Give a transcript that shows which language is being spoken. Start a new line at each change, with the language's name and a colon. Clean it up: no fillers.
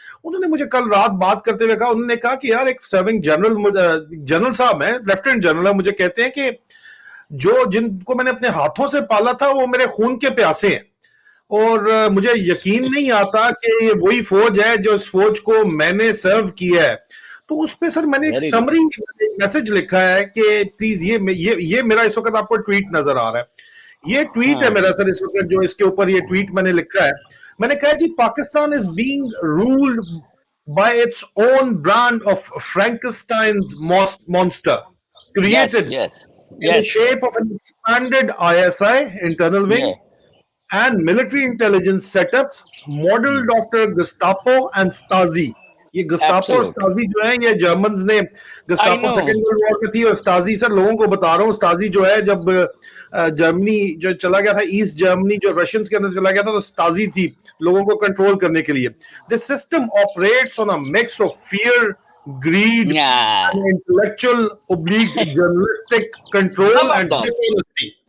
Hindi: उन्होंने मुझे कल रात बात करते हुए कहा, उन्होंने कहा कि यार एक सर्विंग जनरल साहब है, लेफ्टिनेंट जनरल है, मुझे कहते हैं कि जो जिनको मैंने अपने हाथों से पाला था वो मेरे खून के प्यासे हैं, और मुझे यकीन नहीं आता कि ये वही फौज है जो इस फौज को मैंने सर्व किया है। तो उस पे सर मैंने एक समरी मैसेज लिखा है कि प्लीज ये मेरा इस वक्त आपको ट्वीट नजर आ रहा है, ये ट्वीट है मेरा सर इस वक्त, जो इसके ऊपर ये ट्वीट मैंने लिखा है। मैंने कहा जी,
English: Pakistan is being ruled by its own brand of Frankenstein monster created in the shape of an expanded ISI internal wing and military intelligence setups modeled after Gestapo and Stasi.
Hindi: ये गस्तापो और स्टाजी जो है, ये जर्मन्स ने, गस्तापो सेकेंड वर्ल्ड वॉर में थी, और स्टाजी sir लोगों को बता रहा हूँ, स्टाजी जो है जब जर्मनी जो चला गया था, ईस्ट जर्मनी जो रशियंस के अंदर चला गया था, तो स्टाजी थी लोगों को कंट्रोल करने के लिए।
English: This system operates on a mix of fear, greed, and intellectual oblique journalistic control and dishonesty.